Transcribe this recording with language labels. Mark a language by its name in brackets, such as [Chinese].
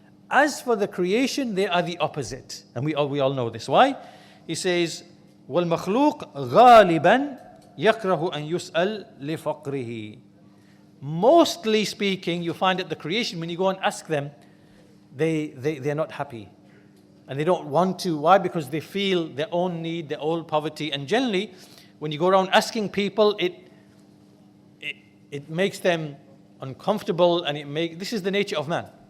[English] As for the creation, they are the opposite, and we all know this. Why? He says, [Arabic] وَالْمَخْلُوقُ غَالِبًا يَكْرَهُ أَن يُسْأَلْ لِفَقْرِهِ. [English] Mostly speaking, you find that the creation, when you go and ask them, they're not happy. And they don't want to. Why? Because they feel their own need, their own poverty. And generally, when you go around asking people, it makes them uncomfortable, and this is the nature of man.